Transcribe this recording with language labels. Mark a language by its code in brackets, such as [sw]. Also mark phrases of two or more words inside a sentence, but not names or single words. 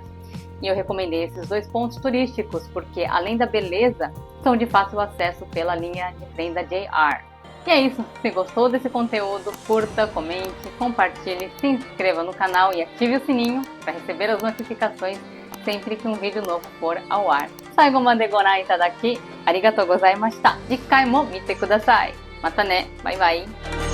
[pt] E eu recomendei esses 2 pontos turísticos porque, além da beleza, são de fácil acesso pela linha de trem da JR. E é isso, se gostou desse conteúdo, curta, comente, compartilhe, se inscreva no canal e ative o sininho para receber as notificações sempre que um vídeo novo for ao ar. [ja] 最後までご覧いただきありがとうございました. 次回も見てください. またね. [en] Bye bye.